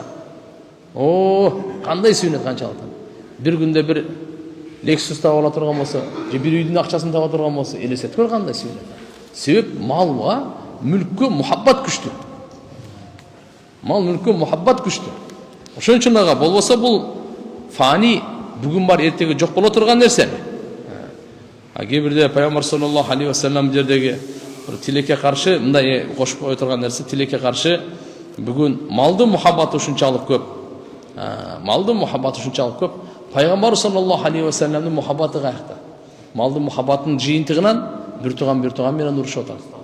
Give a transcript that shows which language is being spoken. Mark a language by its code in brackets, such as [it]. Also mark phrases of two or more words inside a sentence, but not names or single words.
[ky] Кандай сүйүнөт канчалык. Бир күндө бир Lexus таап ала турган болсо, же бир үйдүн акчасын таба турган болсо, элестет көр кандай сүйүнөт. Себеп малга, мүлккө мухаббат күчтүү. Мал мүлккө мухаббат күчтүү. Ошон үчүн ага болбосо бул фани бүгүн бар эртеги жок боло турган нерсе. Кээ бирде пайгамбар [ar] صلى الله عليه وسلم [ky] жердеги тилекке каршы мындай кошуп кое турган нерсе, тилекке каршы бүгүн малдын мухаббаты ушунчалык көп. Малдын мухаббаты ушунчалык көп. Пайгамбар [ar] صلى الله عليه وسلم [ky] мухаббаты каякта? Малдын мухаббатынын жыйынтыгынан бир туган менен урушуп атат.